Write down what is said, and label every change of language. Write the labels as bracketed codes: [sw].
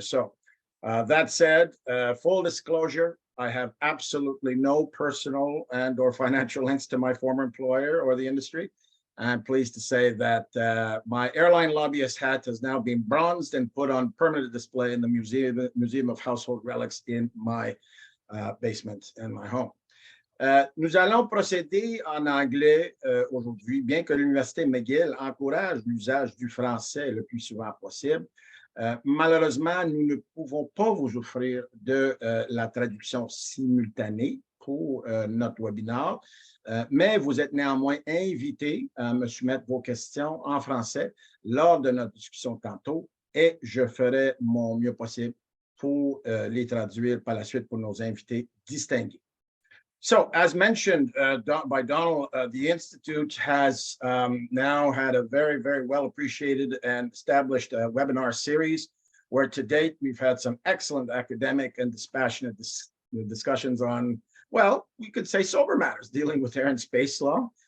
[en] So that said, full disclosure, I have absolutely no personal and or financial links to my former employer or the industry. I'm pleased to say that my airline lobbyist hat has now been bronzed and put on permanent display in the Museum of Household Relics in my basement in my home. [fr] Nous allons procéder en anglais aujourd'hui, bien que l'Université McGill encourage l'usage du français le plus souvent possible. Malheureusement, nous ne pouvons pas vous offrir de la traduction simultanée pour notre webinaire, mais vous êtes néanmoins invités à me soumettre vos questions en français lors de notre discussion tantôt et je ferai mon mieux possible pour les traduire par la suite pour nos invités distingués. [en] So, as mentioned by Donald, the Institute has now had a very, very well appreciated and established webinar series where to date we've had some excellent academic and dispassionate discussions on, well, we could say sober matters dealing with air and space law.